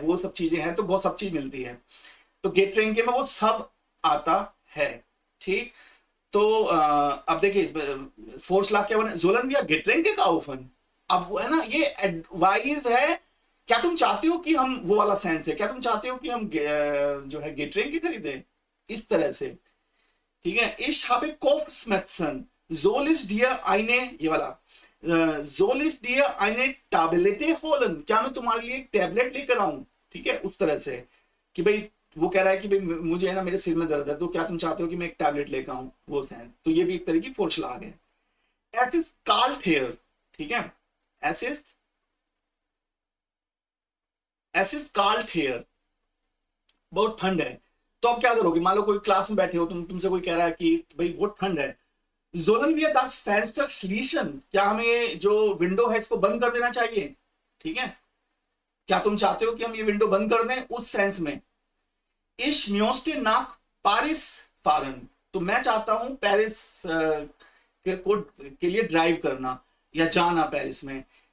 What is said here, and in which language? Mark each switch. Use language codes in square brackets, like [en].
[hi] वो सब चीजें हैं, तो बहुत सब चीज मिलती है। तो गेट्रेंके में वो सब आता है, ठीक। तो अब देखिए फोरश्लाग क्या बने, [de] sollen wir Getränke kaufen। [hi] अब वो है ना, ये एडवाइस है। क्या तुम चाहते हो कि हम, वो वाला सेंस है, क्या तुम चाहते हो कि हम जो है गेट्रेंके खरीदें, इस तरह से, ठीक है। [de] Ich habe Kopfschmerzen, soll ich dir eine, [hi] ये वाला [de] soll ich dir eine Tablette holen, [hi] क्या मैं तुम्हारे लिए एक टैबलेट लेकर आऊं, ठीक है। उस तरह से कि भाई वो कह रहा है कि भाई मुझे है ना, मेरे सिर में दर्द है, तो क्या तुम चाहते हो कि मैं एक टैबलेट लेकर आऊं, वो सेंस। तो ये भी एक तरह की फोरश्लाग है। [de] Es ist kalt here, [hi] ठीक है। [de] Es ist kalt here, [hi] बहुत ठंड है। तो अब क्या करोगे, मान लो कोई क्लास में बैठे हो, तुमसे कोई कह रहा है कि भाई बहुत ठंड है, [de] sollen wir das Fenster schließen, [hi] क्या हमें जो विंडो है इसको बंद कर देना चाहिए, ठीक है। क्या तुम चाहते हो कि हम ये विंडो बंद कर दें, उस सेंस में। [de] Ich möchte nach Paris fahren, [hi] तो मैं चाहता हूं पेरिस के लिए ड्राइव करना या जाना पेरिस में।